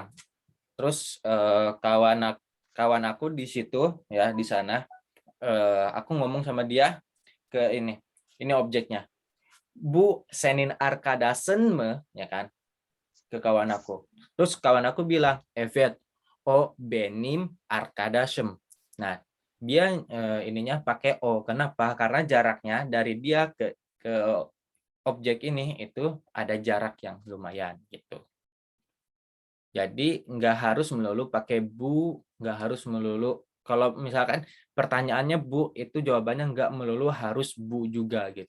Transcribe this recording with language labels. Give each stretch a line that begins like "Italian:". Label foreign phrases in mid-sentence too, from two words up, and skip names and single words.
Indonesian: Terus kawan aku di situ ya, di sana aku ngomong sama dia ke ini. Ini objeknya.
Turkish: Bu senin arkadasen me,
Indonesian: ya kan? Ke kawan aku. Terus kawan aku bilang,
Turkish: evet, o benim arkadaşım.
Indonesian: Nah, dia ininya pakai o. Kenapa? Karena jaraknya dari dia ke objek ini itu ada jarak yang lumayan gitu. Jadi nggak harus melulu pakai bu, nggak harus melulu. Kalau misalkan pertanyaannya bu, itu jawabannya nggak melulu harus bu juga gitu.